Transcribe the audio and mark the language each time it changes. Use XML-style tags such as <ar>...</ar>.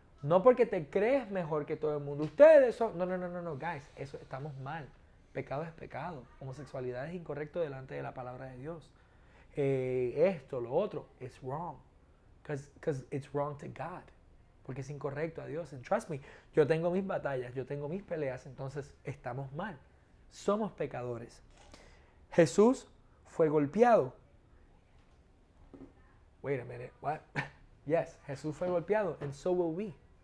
<es>No porque te crees mejor que todo el mundo. Ustedes son... No, guys. Eso estamos mal. Pecado es pecado. Homosexualidad es incorrecto delante de la palabra de Dios. Esto, lo otro,</es> <en>it's wrong. Because it's wrong to God.</en> <es>porque es incorrecto a Dios.</es> <en>And trust me,</en> <es>yo tengo mis batallas, yo tengo mis peleas, entonces estamos mal. Somos pecadores. Jesús fue golpeado.</es> <en>Wait a minute, what? Yes,</en> <es>Jesús fue golpeado,</es> <en>and so will we.</en>